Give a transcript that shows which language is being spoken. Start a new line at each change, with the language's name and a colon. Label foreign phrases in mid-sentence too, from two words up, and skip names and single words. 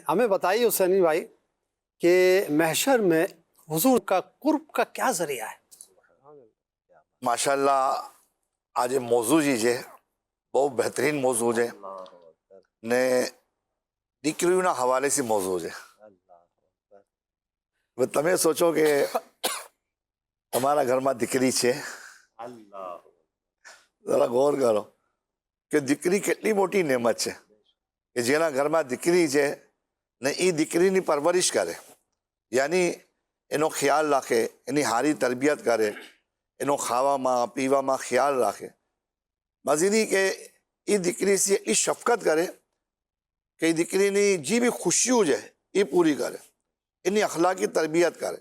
Urdu: ہمیں بتائیے حسینی بھائی کہ محشر میں حضور کا قرب کا کیا ذریعہ ہے؟ ماشاءاللہ آج یہ موضوع جی بہت بہترین موضوع ہے نے દીકરીઓના حوالے سے موضوع ہے۔
Gujarati: તમે સોચો કે તમારા ઘરમાં દીકરી છે، જરા ગૌર કરો કે દીકરી કેટલી મોટી નેમત છે કે જેના ઘરમાં દીકરી છે ને એ દીકરીની પરવરિશ કરે، યાની એનો ખ્યાલ રાખે، એની સારી તરબિયત કરે، એનો ખાવામાં પીવામાં ખ્યાલ રાખે، મઝીદી કે એ દીકરીથી એટલી શફકત કરે કે એ દીકરીની જે બી ખુશીઓ છે એ પૂરી કરે، એની અખલાકી તરબિયત કરે۔